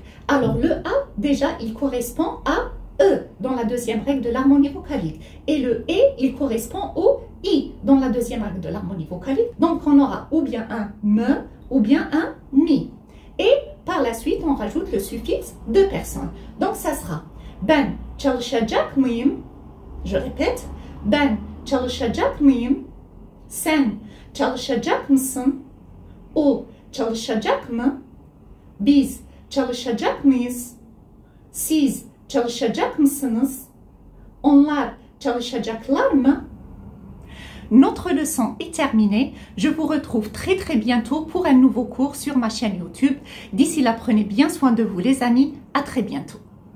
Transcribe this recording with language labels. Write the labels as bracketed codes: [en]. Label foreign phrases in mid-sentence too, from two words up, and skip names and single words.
[fr] Alors le A déjà il correspond à E dans la deuxième règle de l'harmonie vocalique. Et le E, il correspond au I dans la deuxième règle de l'harmonie vocalique. Donc on aura ou bien un me ou bien un mi. Et par la suite, on rajoute le suffixe de personne. Donc ça sera [tr] ben çalışacak mıyım? [fr] Je répète. [tr] Ben çalışacak mıyım? Sen çalışacak mısın? O çalışacak mı? Biz çalışacak mıyız? Siz çalışacak mısınız? Onlar çalışacaklar mı? [fr] Notre leçon est terminée. Je vous retrouve très bientôt pour un nouveau cours sur ma chaîne YouTube. D'ici là, prenez bien soin de vous les amis. À très bientôt.